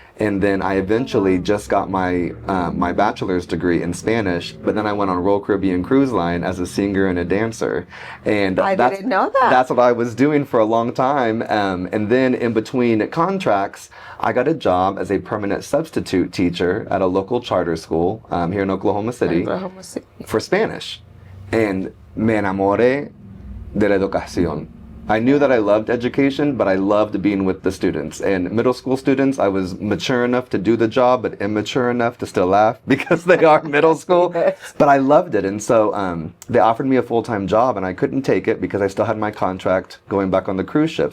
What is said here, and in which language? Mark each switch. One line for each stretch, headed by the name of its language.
English: And then I eventually just got my bachelor's degree in Spanish, but then I went on Royal Caribbean Cruise Line as a singer and a dancer. And I didn't know that. That's what I was doing for a long time. And then in between contracts, I got a job as a permanent substitute teacher at a local charter school here in Oklahoma City for Spanish. And
Spanish: me enamoré de la educación.
English: I knew that I loved education, but I loved being with the students. And middle school students, I was mature enough to do the job, but immature enough to still laugh because they are middle school. Yes. But I loved it. And so they offered me a full-time job, and I couldn't take it because I still had my contract going back on the cruise ship.